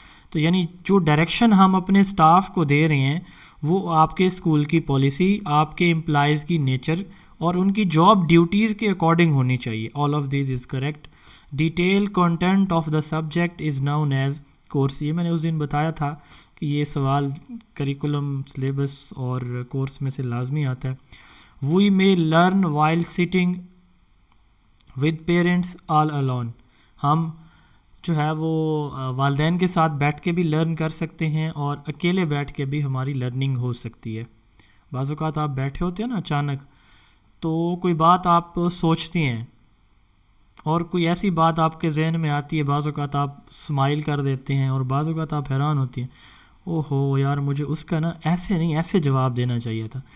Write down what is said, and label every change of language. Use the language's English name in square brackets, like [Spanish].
[Urdu] تو یعنی جو ڈائریکشن ہم اپنے اسٹاف کو دے رہے ہیں وہ آپ کے اسکول کی پالیسی, آپ کے امپلائیز کی نیچر اور ان کی جاب ڈیوٹیز کے اکارڈنگ ہونی چاہیے. [English] All of these is correct. Detail content of the subject is known as course. [Urdu] یہ میں نے اس دن بتایا تھا کہ یہ سوال کریکولم, سلیبس اور کورس میں سے لازمی آتا ہے. [English] We may learn while sitting with parents all alone. [Urdu] ہم جو ہے وہ والدین کے ساتھ بیٹھ کے بھی لرن کر سکتے ہیں اور اکیلے بیٹھ کے بھی ہماری لرننگ ہو سکتی ہے. بعض اوقات آپ بیٹھے ہوتے ہیں نا اچانک, تو کوئی بات آپ سوچتی ہیں اور کوئی ایسی بات آپ کے ذہن میں آتی ہے, بعض اوقات آپ اسمائل کر دیتے ہیں اور بعض اوقات آپ حیران ہوتی ہیں, او ہو یار مجھے اس کا نا ایسے نہیں ایسے جواب دینا چاہیے تھا.